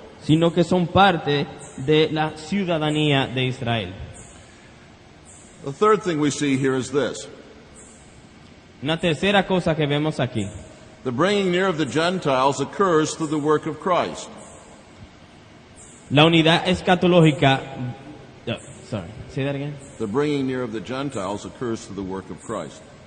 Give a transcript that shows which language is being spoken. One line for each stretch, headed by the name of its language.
Spanish: sino que son parte de la ciudadanía de Israel.
English: The third thing we see here is this.
Spanish: Una tercera cosa que vemos aquí.
English: The bringing near of the Gentiles occurs through the work of Christ.
Spanish: La unidad escatológica.
English: Sorry, say that again. The bringing near of the Gentiles occurs through the work of Christ.